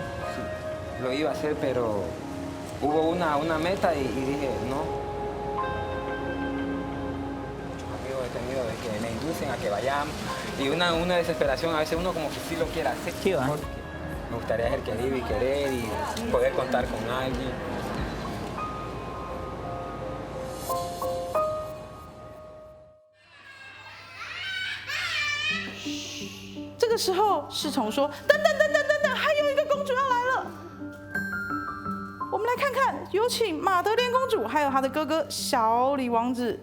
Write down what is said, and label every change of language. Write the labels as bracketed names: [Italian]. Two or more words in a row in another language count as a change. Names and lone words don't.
[Spanish] Sí, lo iba a hacer, pero hubo una meta y dije, no. Tenido de que me inducen a que vayamos y una desesperación, a veces uno como que sí lo quiere hacer, Sí, ¿va? porque me gustaría ser querido y querer y poder contar con alguien. [Chinese] 这个时候，侍从说：“等等等等等等，还有一个公主要来了。” 我们来看看，有请玛德莲公主，还有她的哥哥小李王子。